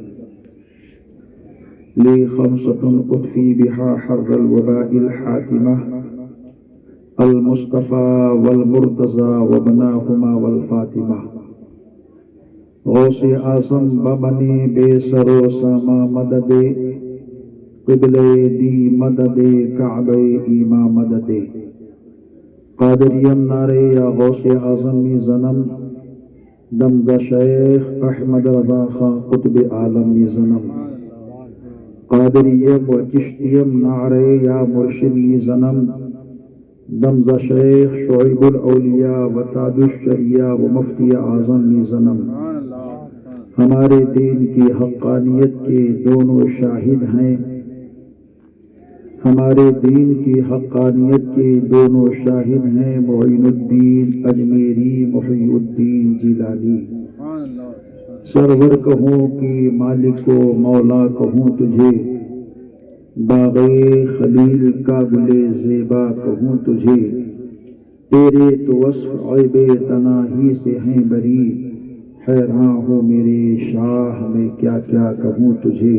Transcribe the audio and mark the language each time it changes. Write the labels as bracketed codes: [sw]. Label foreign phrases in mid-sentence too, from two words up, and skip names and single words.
[ar] لی خمسۃ اطفی بہا حر الوباء الحاتمہ، المصطفیٰ والمرتضیٰ وابناہما والفاطمہ۔ [fa] غوث اعظم بمنی بے سر و ساما مدد، قبل دی مدد کعبہ ایما مدد۔ قادریم نعرے یا غوث اعظم می زنم، دمزہ شیخ احمد رضا خان قطب عالم می زنم۔ قادریم و چشتیم نعرے یا مرشد می زنم، دمزہ شیخ شعیب الاولیاء و تاج الشریعہ و مفتی اعظم می زنم۔ [ur] ہمارے دین کی حقانیت کے دونوں شاہد ہیں، ہمارے دین کی حقانیت کے دونوں شاہد ہیں، معین الدین اجمیری، محی الدین جیلانی۔ سرور کہوں کہ مالک و مولا کہوں تجھے، باغ خلیل کا گل زیبا کہوں تجھے، تیرے تو وصف عیب تناہی سے ہیں بری، حیراں ہو میرے شاہ میں کیا کیا کہوں تجھے۔